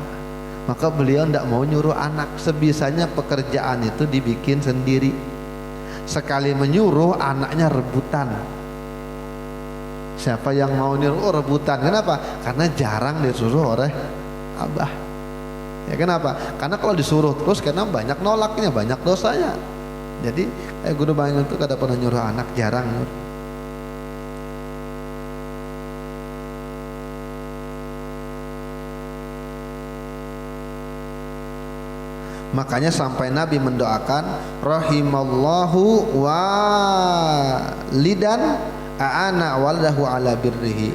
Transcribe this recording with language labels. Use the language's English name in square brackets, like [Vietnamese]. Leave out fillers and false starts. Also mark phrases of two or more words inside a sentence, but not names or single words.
[Indonesian] Maka beliau ndak mau nyuruh anak. Sebisanya pekerjaan itu dibikin sendiri. Sekali menyuruh anaknya rebutan. Siapa yang mau nyuruh? Oh rebutan. Kenapa? Karena jarang disuruh oleh abah. Ya kenapa? Karena kalau disuruh terus karena banyak nolaknya, banyak dosanya. Jadi guru bangil itu kada pernah nyuruh anak, jarang nyuruh. Makanya sampai Nabi mendoakan [Arabic] rahimallahu walidan a'ana waladahu ala birrihi.